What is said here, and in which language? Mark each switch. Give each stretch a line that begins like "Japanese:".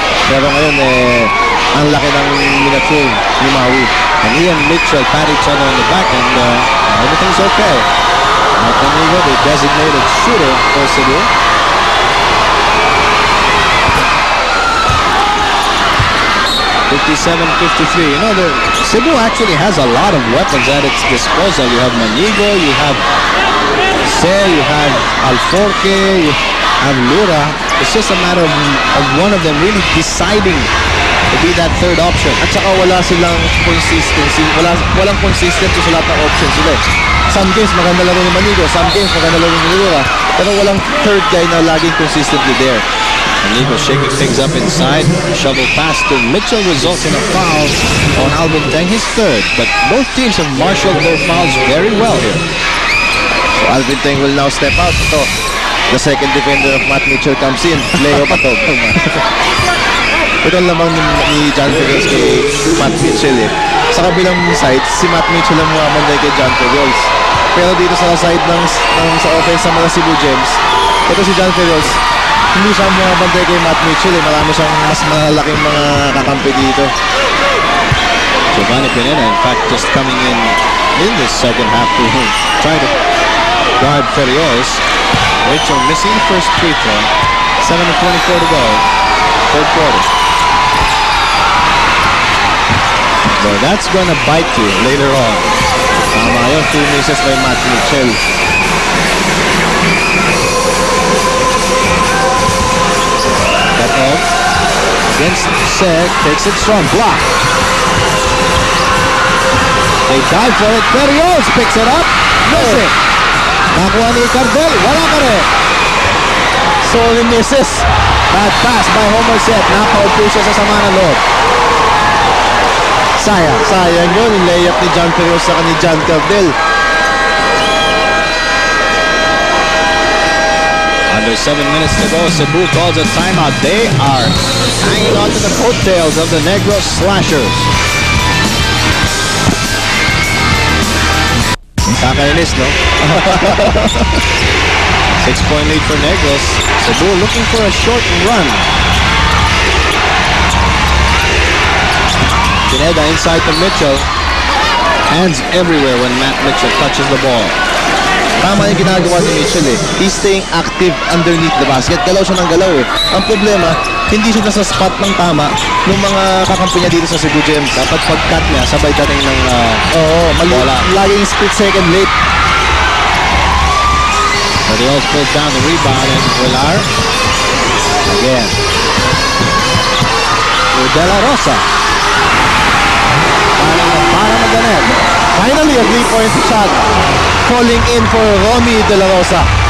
Filipino: Pero ngayon ang laki ng miniature ni Maui.
English: And he and Mitchell pat each other on the back, and everything's okay. Martinigo, the designated shooter for Cebu. (57-53). You know, Cebu actually has a lot of weapons at its disposal. You have Manigo, you have Se, you have Alforque, you have Lura. It's just a matter of one of them really deciding to be that third option.
Filipino: At saka wala silang consistency. Walang consistency sa lahat ng options sila.
English: Some games
Filipino: maganda laro ni Manigo, some games maganda laro ni Lura. Pero walang
English: third guy
Filipino: na laging
English: consistently there. Manigo shaking things up inside. Shovel pass to Mitchell results in a foul on Alvin Teng, his third. But both teams have marshaled their fouls very well here. So Alvin Teng will now step out.
Filipino: Ito,
English: the second defender of Matt Mitchell comes in.
Filipino: Leo Patog. Ito lamang ni John Ferrios kay Matt Mitchell eh. Sa kabilang side, si Matt Mitchell ang mumamanday kay John Ferrios. Pero dito sa side sa offense ng mga Cebu Gems, ito si John Ferrios, hindi siya mumabanday kay Matt Mitchell eh. Marami siyang mas malalaking mga kakampi dito.
English: Giovanni Pineda, in fact, just coming in this second half to try to guard Ferrios. Mitchell missing the first free throw. 7:24 to go. Third quarter. But that's gonna bite you later on.
Filipino: Tama yun, 2 misses by Matt Mitchell.
English: Petov against Sek, takes it strong, block. They dive for it, Perios picks it up, missing.
Filipino: Nakuha ni Cardel, wala ka rin.
English: So he misses. Bad pass by Homer Sek,
Filipino: napaul po siya sa sama ng loob. Sayang yun, yung layup ni John Perios sa ni John Cardel.
English: Under 7 minutes to go, Cebu calls a timeout. They are hanging on to the coattails of the Negros Slashers.
Filipino: Kakainis, no?
English: 6-point lead for Negros. Cebu looking for a short run. Pineda inside to Mitchell. Hands everywhere when Matt Mitchell touches the ball.
Filipino: Tama yung ginagawa ni Mitchell eh.
English: He's staying active underneath the basket.
Filipino: Galaw siya ng galaw eh. Ang problema, hindi siya nasa spot ng tama ng mga kakampi niya dito sa Cebu Gems. Dapat pag-cut niya, sabay dating ng bola. Laging
English: split second late. Rios pulls down the rebound and Villar. Again. De La Rosa.
Filipino: Para maganet.
English: Finally, a 3-point shot. Calling in for Romy De La Rosa.